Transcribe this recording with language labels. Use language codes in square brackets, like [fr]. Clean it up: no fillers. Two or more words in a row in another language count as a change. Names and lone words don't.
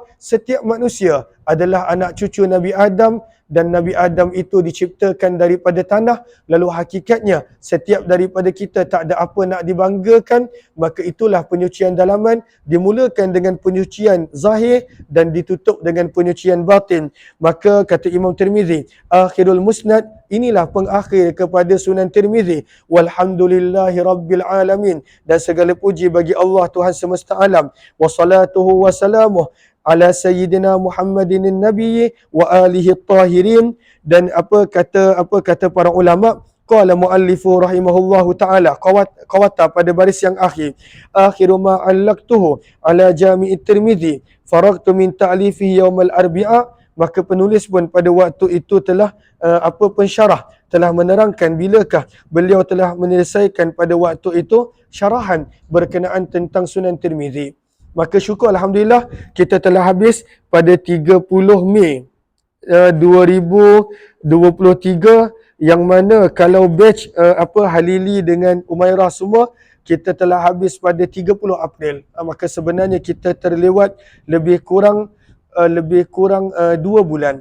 [ms] Setiap manusia adalah anak cucu Nabi Adam, dan Nabi Adam itu diciptakan daripada tanah, lalu hakikatnya setiap daripada kita tak ada apa nak dibanggakan. Maka itulah penyucian dalaman, dimulakan dengan penyucian zahir dan ditutup dengan penyucian batin. Maka kata Imam Tirmizi, [ar] آخر المسند, [ms] inilah pengakhir kepada Sunan Tirmizi. [ar] والحمد لله رب العالمين, [ms] dan segala puji bagi Allah Tuhan semesta alam. [ar] وصلاته وسلامه على سيدنا محمد النبي وآله الطاهرين. [ms] Dan apa kata para ulama, [ar] قال المؤلف رحمه الله تعالى, [ms] qawata pada baris yang akhir, [ar] آخر ما علقته على جامع الترمذي فرغت من تأليفه يوم الأربعاء. [ms] Maka penulis pun pada waktu itu telah pensyarah telah menerangkan bilakah beliau telah menyelesaikan pada waktu itu syarahan berkenaan tentang Sunan Tirmizi. Maka syukur alhamdulillah kita telah habis pada 30 Mei 2023, yang mana kalau batch Halili dengan Umairah semua kita telah habis pada 30 April. Maka sebenarnya kita terlewat lebih kurang 2 bulan.